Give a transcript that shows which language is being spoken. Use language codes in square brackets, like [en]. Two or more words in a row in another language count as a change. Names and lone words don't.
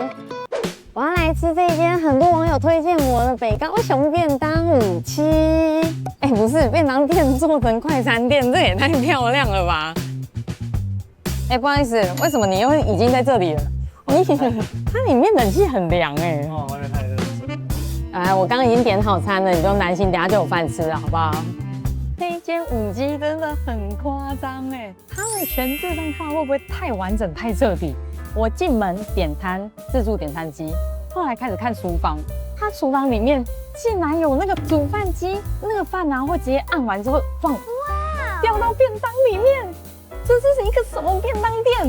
[zh] 我要來吃這間很多網友推薦我的北高雄便當57。不是，便當店做成快餐店，這也太漂亮了吧？不好意思，為什麼你又已經在這裡了？它裡面冷氣很涼外面太熱。我剛剛已經點好餐了，你就擔心等下就有飯吃了，好不好？這一間5雞真的很誇張他們全自動化會不會太完整太徹底？我進門點攤，自助點餐機，後來開始看廚房，它廚房裡面竟然有那個煮飯機，那個飯啊會直接按完之後放，掉到便當裡面，這是一個什麼便當店？